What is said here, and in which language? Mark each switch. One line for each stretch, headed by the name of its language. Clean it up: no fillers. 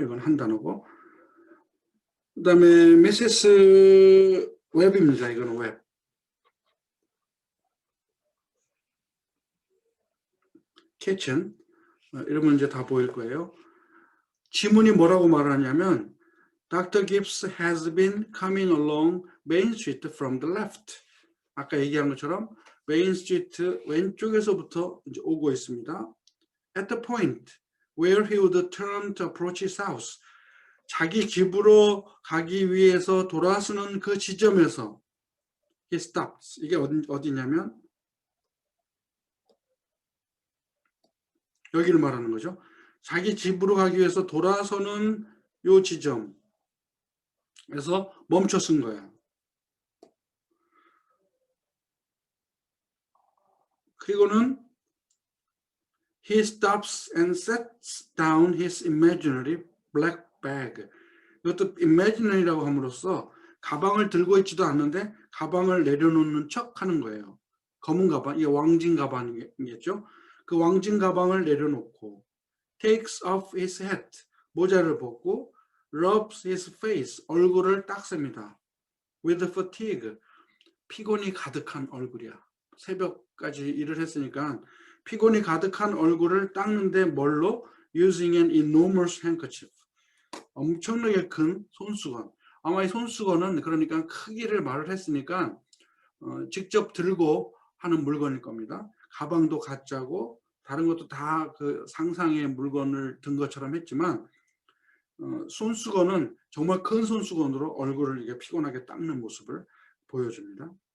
Korean: 이건 한 단어고, 그 다음에 미세스 웹입니다. 이거는 웹. kitchen, 이러면 이제 다 보일 거예요. 지문이 뭐라고 말하냐면 Dr.
English: Gibbs has been coming along Main Street from the left.
Korean: 아까 얘기한 것처럼 메인 스트리트 왼쪽에서부터 이제 오고 있습니다.
English: At the point where he would turn to approach his house.
Korean: 자기 집으로 가기 위해서 돌아서는 그 지점에서
English: he stops.
Korean: 이게 어디냐면 여기를 말하는 거죠. 자기 집으로 가기 위해서 돌아서는 요 지점에서 멈춰 쓴 거야. 그리고는
English: he stops and sets down his imaginary black bag.
Korean: 이것도 imaginary라고 함으로써 가방을 들고 있지도 않는데 가방을 내려놓는 척 하는 거예요. 검은 가방, 이게 왕진 가방이겠죠. 그 왕진 가방을 내려놓고
English: takes off his hat,
Korean: 모자를 벗고
English: rubs his face,
Korean: 얼굴을 닦습니다.
English: with fatigue,
Korean: 피곤이 가득한 얼굴이야. 새벽까지 일을 했으니까 피곤이 가득한 얼굴을 닦는데 뭘로?
English: using an enormous handkerchief,
Korean: 엄청나게 큰 손수건. 아마 이 손수건은 그러니까 크기를 말을 했으니까 직접 들고 하는 물건일 겁니다. 가방도 가짜고 다른 것도 다 그 상상의 물건을 든 것처럼 했지만 손수건은 정말 큰 손수건으로 얼굴을 이게 피곤하게 닦는 모습을 보여줍니다.